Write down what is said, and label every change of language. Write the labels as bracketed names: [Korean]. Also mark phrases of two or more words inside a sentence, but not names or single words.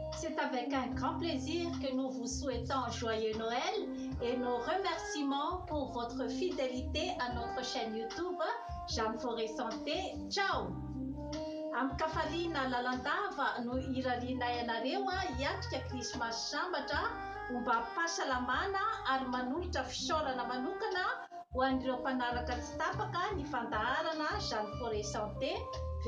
[French] C'est avec un grand plaisir que nous vous souhaitons un joyeux Noël et nos remerciements pour votre fidélité à notre chaîne YouTube Jeanne Forêt Santé. Ciao! [Malagasy] Amin'ny kafaliana lalandava no irarianay anareo hiatrika Krismasy sambatra ho mba hampasalamana ary manolotra fisaorana manokana ho an'ireo mpanaraka tsy tapaka ny fandaharana Jeanne Forêt Santé.